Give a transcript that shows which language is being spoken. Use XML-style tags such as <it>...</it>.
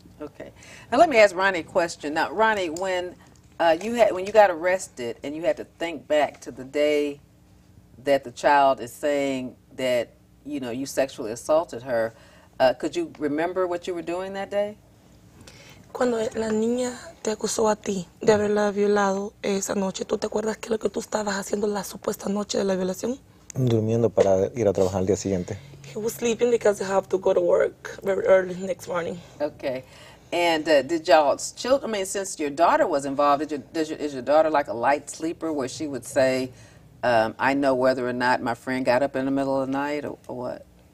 <en>Okay. Now let me ask Rony a question. Now, Rony, when you got arrested and you had to think back to the day that the child is saying that, you know, you sexually assaulted her, could you remember what you were doing that day?</en> <es>Cuando la niña te acusó a ti de haberla violado esa noche, ¿tú te acuerdas qué es lo que tú estabas haciendo la supuesta noche de la violación? Durmiendo para ir a trabajar al día siguiente.</es> <en>He was sleeping because he had to go to work very early next morning. Okay. And did y'all's children, I mean, since your daughter was involved, is your daughter like a light sleeper where she would say, I know whether or not my friend got up in the middle of the night or what?</en>